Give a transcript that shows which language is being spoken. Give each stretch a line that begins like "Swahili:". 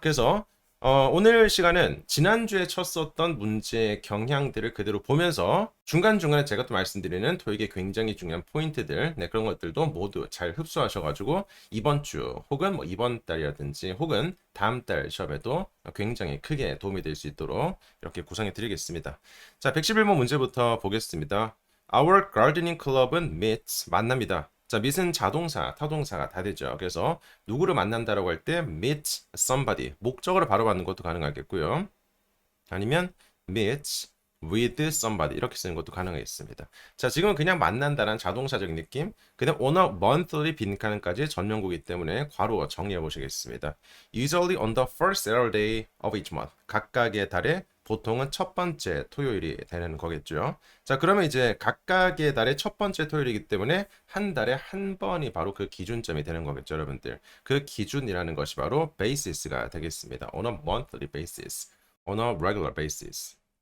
Korean: 그래서 오늘 시간은 지난주에 쳤었던 문제의 경향들을 그대로 보면서 중간중간에 제가 또 말씀드리는 토익의 굉장히 중요한 포인트들, 그런 것들도 모두 잘 흡수하셔가지고 이번 주 혹은 뭐 이번 달이라든지 혹은 다음 달 시험에도 굉장히 크게 도움이 될 수 있도록 이렇게 구성해 드리겠습니다. 자, 111번 문제부터 보겠습니다.
English: Our gardening club은 meets
Korean: 만납니다. 자, meet은 자동사, 타동사가 다 되죠. 그래서 누구를 만난다라고 할 때
English: meet somebody,
Korean: 목적어를 바로 받는 것도 가능하겠고요. 아니면
English: meet with somebody
Korean: 이렇게 쓰는 것도 가능하겠습니다. 자, 지금은 그냥 만난다는 자동사적인 느낌. 그다음
English: on a monthly
Korean: 빈칸까지 전용구이기 때문에 괄호 정리해 보시겠습니다.
English: Usually on the first Saturday of each month.
Korean: 각각의 달에 보통은 첫 번째 토요일이 되는 거겠죠. 자, 그러면 이제 각각의 달의 첫 번째 토요일이기 때문에 한 달에 한 번이 바로 그 기준점이 되는 거겠죠, 여러분들. 그 기준이라는 것이 바로 basis가 되겠습니다.
English: On a monthly basis, on a regular basis.